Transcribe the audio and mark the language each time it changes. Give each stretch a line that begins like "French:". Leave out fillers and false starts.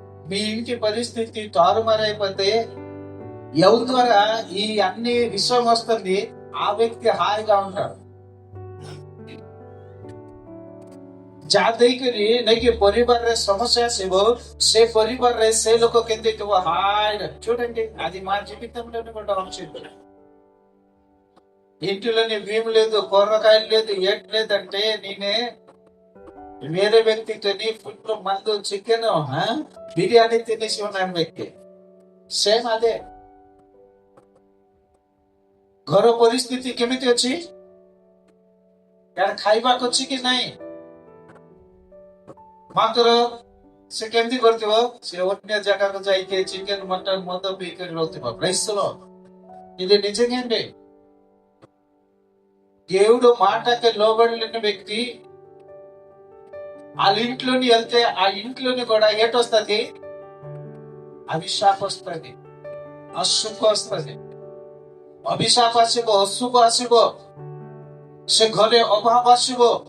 Telugu: మీ ఇంటి పరిస్థితి తారుమారైపోతే ఎవరి ద్వారా ఈ అన్ని విషయం వస్తుంది? ఆ వ్యక్తి హాయిగా ఉంటాడు.
Odia: ଯାହା ଦେଇକରି ନେଇକି ପରିବାରରେ ସମସ୍ୟା ଆସିବ, ସେ ପରିବାରରେ ସେ ଲୋକ କେମିତି ଥିବ?
Telugu: హాయ్. చూడండి, అది మా జీవితంలోనే కూడా వచ్చింది. ఇంటిలోని భీమ్ లేదు, కూరగాయలు లేదు, ఏట్ లేదంటే నేనే వేరే వ్యక్తితోని ఫుడ్ మందు చికెన్ బిర్యానీ తినేసి ఉన్నాను వ్యక్తి. సేమ్ అదే
Odia: ଘର ପରିସ୍ଥିତି କେମିତି ଅଛି? ଖାଇବାକୁ ଅଛି କି ନାହିଁ? ମାତ୍ର ସେ କେମିତି କରିଥିବ? ସେ ଅନ୍ୟ ଜାଗାକୁ ଯାଇକି ଚିକେନ ମଟନ ମଦ ପିଇକରି ରହୁଥିବ.
Telugu: ఇది నిజంగా దేవుడు మాటకి లోబడిన వ్యక్తి వాళ్ళ ఇంట్లోని వెళ్తే ఆ ఇంట్లోని కూడా ఏటొస్తుంది? అభిషాప వస్తుంది, అశుభ వస్తుంది.
Odia: ଅଭିଶାପ ଆସିବ, ଅଶୁଭ ଆସିବ, ସେ ଘରେ ଅଭାବ ଆସିବ.